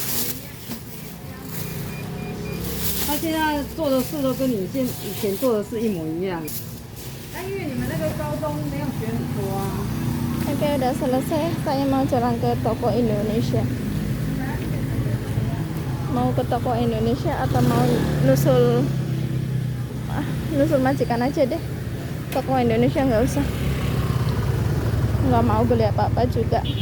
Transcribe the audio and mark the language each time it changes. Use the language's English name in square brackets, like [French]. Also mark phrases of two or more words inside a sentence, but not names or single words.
[Chinese] 他现在做的事都跟你以前做的事一模一样。因为你们那个高中没有学很多啊。 [Indonesian] Oke, udah selesai. Saya mau jalan ke toko Indonesia. Mau ke toko Indonesia atau mau nusul majikan aja deh. Toko Indonesia nggak usah. Nggak mau beli apa-apa juga.